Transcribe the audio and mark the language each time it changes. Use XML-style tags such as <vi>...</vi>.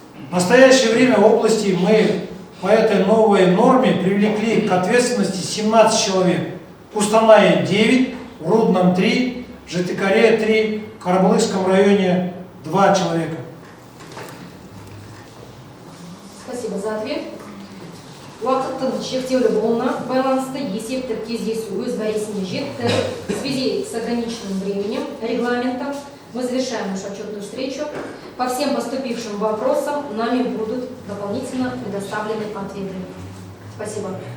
<ru>В настоящее время в области мы по этой новой норме привлекли к ответственности 17 человек. В Кустанае 9, в Рудном 3, в Житикаре 3, в Карабулыкском районе 2 человека. Спасибо за ответ.</ru> <kk>Уақыттың шектеулі болуына байланысты есептік кездесу өз мәресіне жетті.</kk> <ru>В связи с ограниченным временем регламентом мы завершаем нашу отчетную встречу. По всем поступившим вопросам нами будут дополнительно предоставлены ответы. Спасибо.</ru>